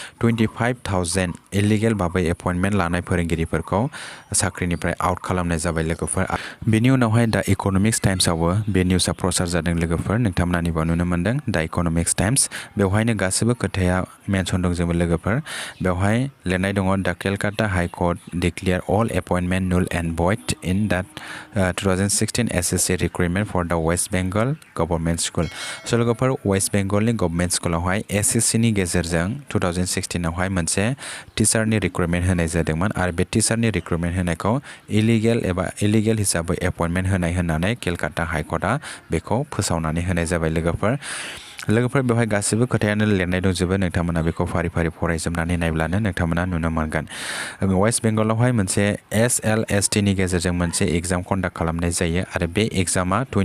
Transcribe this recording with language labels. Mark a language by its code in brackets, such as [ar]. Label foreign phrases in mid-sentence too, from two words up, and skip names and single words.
[brx] 25,000 इलिगेल भाबै एपइन्टमेन्ट लानाय फोरोंगिरिफोरखौ साख्रिनिफ्राय आउट खालामनाय जाबाय लोगोफोर बिनि उनावहाय दा इकनमिक्स टाइम्सआवबो बे निउसआ प्रचार जादों लोगोफोर नोंथांमोना निबाव नुनो मोनदों दा इकनमिक्स टाइम्स बेवहायनो गासैबो खोथाया मेनसन दंजोबो लोगोफोर बेवहाय लिरनाय दङ दा केलकाता हाई कोर्ट [en] declare all appointment null and void in that 2016 SSC recruitment for the West Bengal Government School. [brx] So लोगोफोर वेस्ट बेंगलनि गभर्नमेन्ट स्कुलावहाय SSC नि गेजेरजों 2016 आवहाय मोनसे [en] teacher recruitment [brx] होनाय जादोंमोन आरो बे [en] teacher recruitment [brx] होनायखौ इलिगेल हिसाबै एपइन्टमेन्ट होनाय होननानै केलकाता हाई कर्टआ बेखौ फोसावनानै होनाय जाबाय लोगोफोर बेवहाय गासिबो खोथायानो लिरनाय दंजोबो नोंथांमोना बेखौ फारि फरायजोबनानै नायब्लानो नोंथांमोना नुनो मोनगोन वेस्ट बेंगलावहाय मोनसे SLST नि गेजेरजों मोनसे [en] exam conduct [brx] खालामनाय जायो आरो बे एग्जामा